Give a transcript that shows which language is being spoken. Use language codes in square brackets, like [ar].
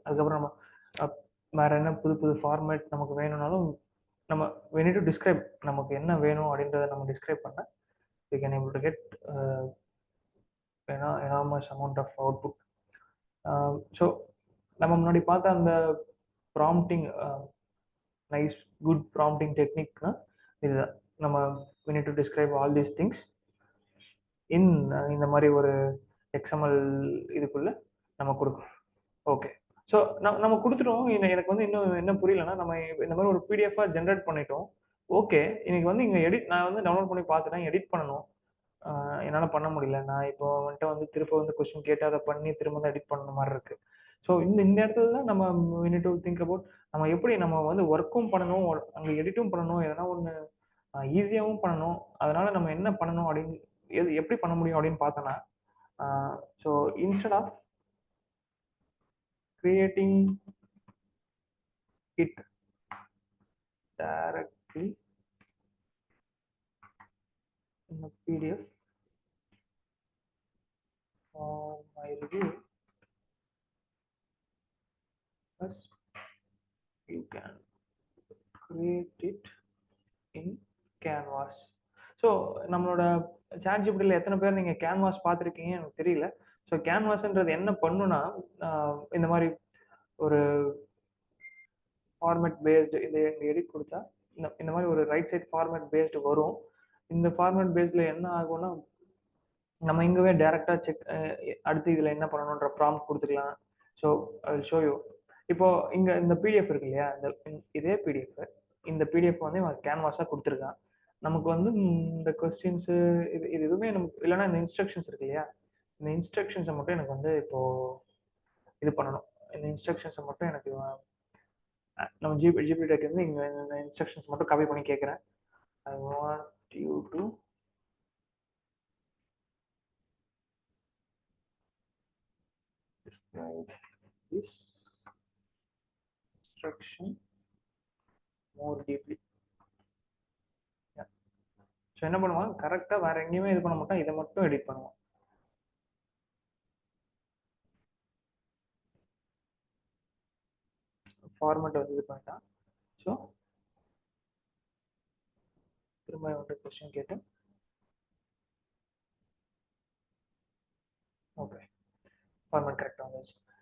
[ta] அதுக்கப்புறம் நம்ம வேற என்ன புது ஃபார்மேட் நமக்கு வேணும்னாலும் நம்ம [en] we need to describe [ta] நமக்கு என்ன வேணும் அப்படின்றத நம்ம டிஸ்கிரைப் பண்ண [en] we can able to get enormous amount of output. [ta] So நம்ம முன்னாடி பார்த்த அந்த ப்ராம்ப்டிங் நைஸ் குட் ப்ராம்ப்டிங் டெக்னிக்னா இதுதான். நம்ம [en] we need to describe all these things in [ta] இந்த மாதிரி ஒரு XML இதுக்குள்ள நம்ம கொடுக்கணும். ஓகே. ஸோ நம்ம கொடுத்துட்டோம். எனக்கு வந்து இன்னும் என்ன புரியலன்னா, நம்ம இந்த மாதிரி ஒரு PDF-ஆ ஜென்ரேட் பண்ணிட்டோம். ஓகே. இன்னைக்கு வந்து இங்கே நான் வந்து டவுன்லோட் பண்ணி பார்த்துட்டேன், எடிட் பண்ணணும். என்னால் பண்ண முடியல. நான் இப்போ வந்துட்டு வந்து திரும்ப வந்து கொஸ்டின் கேட்டு அதை பண்ணி திரும்ப தான் எடிட் பண்ண மாதிரி இருக்கு. ஸோ இந்த இடத்துல தான் நம்ம [en] we need to think about [ta] நம்ம எப்படி நம்ம வந்து ஒர்க்கும் பண்ணணும், அங்கே எடிட்டும் பண்ணணும், எதனா ஒன்று ஈஸியாகவும் பண்ணணும். அதனால நம்ம என்ன பண்ணணும் அப்படின்னு எப்படி பண்ண முடியும் அப்படின்னு பார்த்தோன்னா, [en] So instead of creating it directly in a PDF for my review, first you can create it in Canvas. [ta] So நம்மளோட ChatGPT-ல எத்தனை பேர் நீங்கள் கேன்வாஸ் பார்த்துருக்கீங்க எனக்கு தெரியல. ஸோ கேன்வாஸ்ன்றது என்ன பண்ணுன்னா, இந்த மாதிரி ஒரு ஃபார்மேட் பேஸ்டு இந்த எடிட் கொடுத்தா இந்த மாதிரி ஒரு ரைட் சைட் ஃபார்மேட் பேஸ்டு வரும். இந்த ஃபார்மேட் பேஸ்டில் என்ன ஆகும்னா, நம்ம இங்கவே டேரெக்டாக அடுத்து இதில் என்ன பண்ணணுன்ற ப்ராம்ப்ட் கொடுத்துக்கலாம். [en] So I will show you. [ta] இப்போ இங்கே இந்த PDF இருக்கு இல்லையா, இதே PDF இந்த PDF வந்து கேன்வாஸாக கொடுத்துருக்கான். நமக்கு வந்து இந்த கொஸ்டின்ஸு இது எதுவுமே நமக்கு இல்லைன்னா இந்த இன்ஸ்ட்ரக்ஷன்ஸ் இருக்கு இல்லையா, இந்த இன்ஸ்ட்ரக்ஷன்ஸை மட்டும் எனக்கு வந்து இப்போ இது பண்ணணும். இந்த இன்ஸ்ட்ரக்ஷன்ஸை மட்டும் எனக்கு நம்ம GPT வந்து இங்கே இந்த இன்ஸ்ட்ரக்ஷன்ஸ் மட்டும் காப்பி பண்ணி கேட்குறேன். [en] I want you to write this instruction more deeply. [ta] So என்ன பண்ணுவாங்க, கரெக்டாக வேற எங்கேயுமே இது பண்ண மாட்டோம், இதை மட்டும் எடிட் பண்ணுவோம். ஃபார்மேட் வந்து இது பண்ணிட்டான். ஸோ திரும்ப வந்து கொஸ்டின் கேட்டு ஓகே ஃபார்மேட் கரெக்டாக வந்துச்சு.